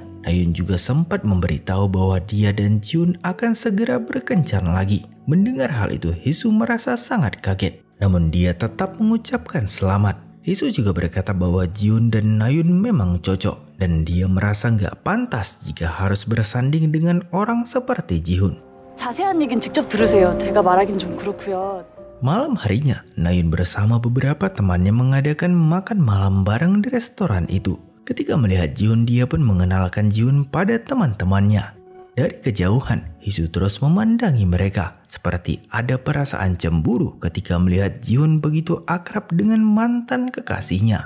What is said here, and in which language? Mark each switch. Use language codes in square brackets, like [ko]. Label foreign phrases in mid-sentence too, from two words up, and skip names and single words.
[id] Nayun juga sempat memberitahu bahwa dia dan Jiun akan segera berkencan lagi. Mendengar hal itu, Hesu merasa sangat kaget. Namun dia tetap mengucapkan selamat. Hesu juga berkata bahwa Jiun dan Nayun memang cocok. Dan dia merasa nggak pantas jika harus bersanding dengan orang seperti Jihoon. [ko] 자세한 얘기는 직접 들으세요. 제가 말하긴 좀 그렇고요. [id] Malam harinya, Nayun bersama beberapa temannya mengadakan makan malam bareng di restoran itu. Ketika melihat Jihoon, dia pun mengenalkan Jihoon pada teman-temannya. Dari kejauhan, Hesu terus memandangi mereka seperti ada perasaan cemburu ketika melihat Jihoon begitu akrab dengan mantan kekasihnya.